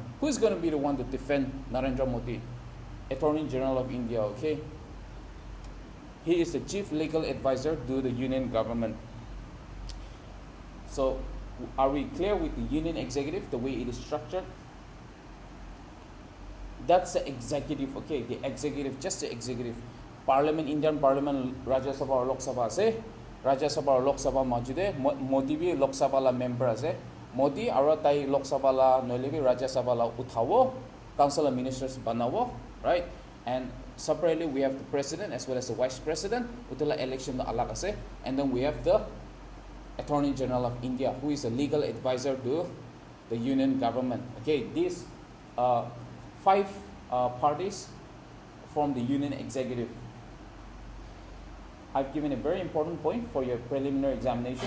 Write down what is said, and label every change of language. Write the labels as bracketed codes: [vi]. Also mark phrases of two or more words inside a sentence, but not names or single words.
[en] Who is going to be the one to defend Narendra Modi? Attorney General of India, okay? He is the chief legal advisor to the union government. So are we clear with the union executive, the way it is structured? That's the executive, okay? The executive, just the executive. Parliament, Indian Parliament, [nag] Rajya Sabha or Lok Sabha ase. Rajya Sabha or Lok Sabha majude. Modi bhi Lok Sabha la member ase. Modi aro tai Lok Sabha la noile bhi Rajya Sabha la uthawo. [en] Council of Ministers banawo, right? And separately we have the president as well as the vice president. [nag] Utala election alag ase. [en] And then we have the Attorney General of India, who is a legal advisor to the union government. Okay, these 5 parties form the union executive. I've given a very important point for your preliminary examination.